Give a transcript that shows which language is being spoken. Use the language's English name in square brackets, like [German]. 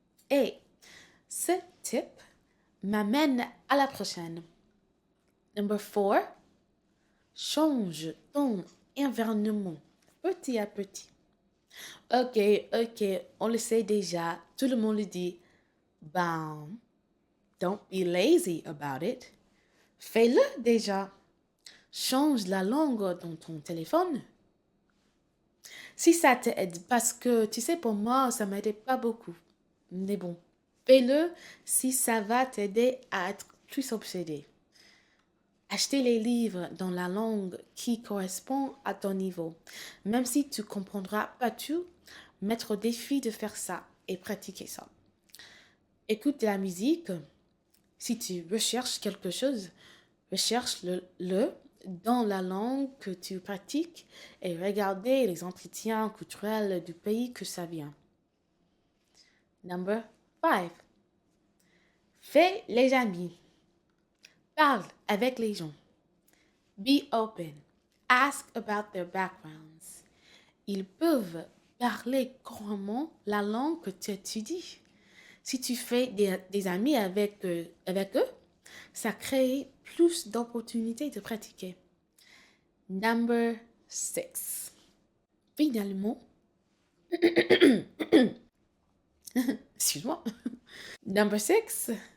[French] Et ce tip m'amène à la prochaine. [English] Number 4. [French] Change ton environnement petit à petit. Ok, on le sait déjà, tout le monde le dit. [English] Ben, don't be lazy about it. [French] Fais-le déjà. Change la langue dans ton téléphone. Si ça t'aide, parce que tu sais, pour moi, ça m'aidait pas beaucoup. Mais bon, fais-le si ça va t'aider à être plus obsédé. Acheter les livres dans la langue qui correspond à ton niveau. Même si tu comprendras pas tout, mettre au défi de faire ça et pratiquer ça. Écoute de la musique. Si tu recherches quelque chose, recherche-le dans la langue que tu pratiques et regardez les entretiens culturels du pays que ça vient. [English] Number 5. [French] Fais les amis. Parle avec les gens. [English] Be open. Ask about their backgrounds. [French] Ils peuvent parler couramment la langue que tu étudies. Si tu fais des amis avec eux, ça crée plus d'opportunités de pratiquer. [English] Number 6. [French] Finalement, excuse-moi. [English] Number 6.